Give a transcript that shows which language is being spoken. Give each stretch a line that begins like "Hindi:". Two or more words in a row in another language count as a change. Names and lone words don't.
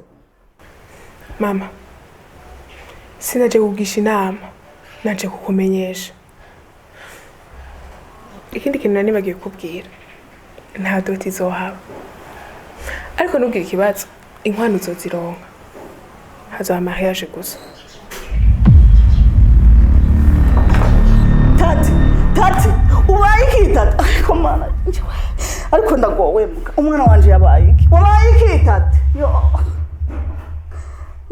Rundi: Mama, sinaje kugisha inama, naje kukumenyesha. Ikindi kintu nanibagiye kubwira, nta doti izohaba. Ariko nubwira ikibazo, inkwano uzozironka. Hazoba mariage gusa. Tati, ubaye iki Tati? Ariko mana, ariko ndagowe umwana wanje yabaye iki? Wabaye iki Tati? Yo.